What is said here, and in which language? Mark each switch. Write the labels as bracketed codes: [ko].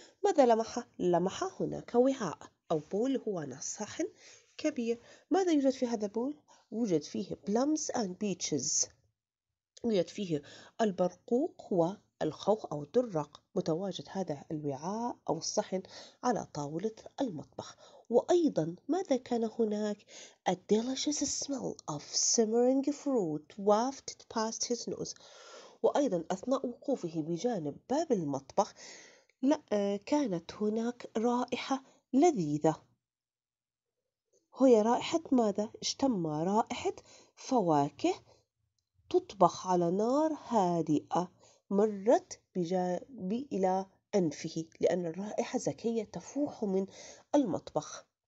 [ar] ماذا لمح؟ لمح هناك وعاء أو بول، هو صحن كبير. ماذا يوجد في هذا البول؟ يوجد فيه [en] plums and peaches، [ar] يوجد فيه البرقوق والخوخ أو الدرق. متواجد هذا الوعاء أو الصحن على طاولة المطبخ. وأيضا ماذا كان هناك؟ [en] A delicious smell of simmering fruit wafted past his nose. [ar] وأيضا أثناء وقوفه بجانب باب المطبخ كانت هناك رائحة لذيذة. هي رائحة ماذا؟ اشتم رائحة فواكه تطبخ على نار هادئة، مرت إلى أنفه، لأن الرائحة زكية تفوح من المطبخ.